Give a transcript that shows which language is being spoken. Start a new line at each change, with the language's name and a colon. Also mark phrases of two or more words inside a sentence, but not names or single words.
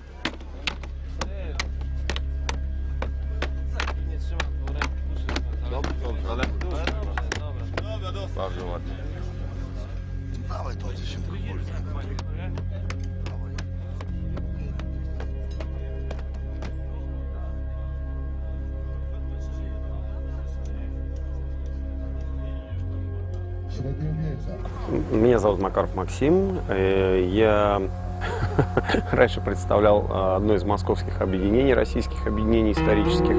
Polish: Ale bardzo ładnie. Dawaj to, co się kurwa.
Russian: Меня зовут Макаров Максим. Я раньше представлял одно из московских объединений, российских объединений исторических.